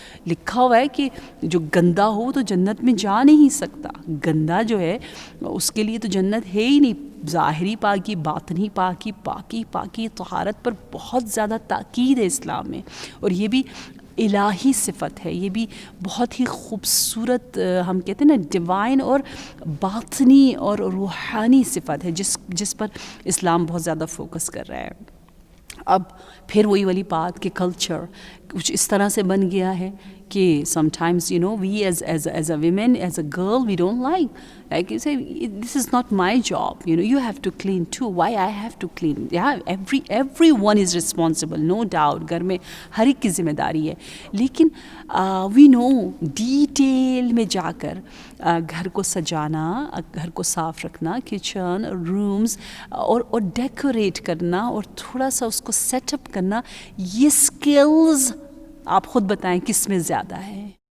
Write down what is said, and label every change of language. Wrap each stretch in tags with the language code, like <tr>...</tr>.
<ur>لکھا ہوا ہے کہ جو گندا ہو تو جنت میں جا نہیں سکتا، گندا جو ہے اس کے لیے تو جنت ہے ہی نہیں۔ ظاہری پاکی، باطنی پاکی طہارت پر بہت زیادہ تاکید ہے اسلام میں، اور یہ بھی الہی صفت ہے، یہ بھی بہت ہی خوبصورت، ہم کہتے ہیں نا ڈیوائن اور باطنی اور روحانی صفت ہے، جس پر اسلام بہت زیادہ فوکس کر رہا ہے۔ اب پھر وہی والی بات کہ کلچر کچھ اس طرح سے بن گیا ہے کہ</ur> <en>sometimes we as a women, as a girl, we don't like you say, this is not my job, you have to clean too, why I have to clean? Yeah, everyone is responsible, no doubt,</en> <ur>گھر میں ہر ایک کی ذمہ داری ہے, لیکن</ur> <en>we know</en> <ur>detail میں جا کر گھر کو سجانا, گھر کو صاف رکھنا, کچن, رومز اور ڈیکوریٹ کرنا اور تھوڑا سا اس کو سیٹ اپ کرنا, یہ اسکلز آپ خود بتائیں کس میں زیادہ ہے.</ur>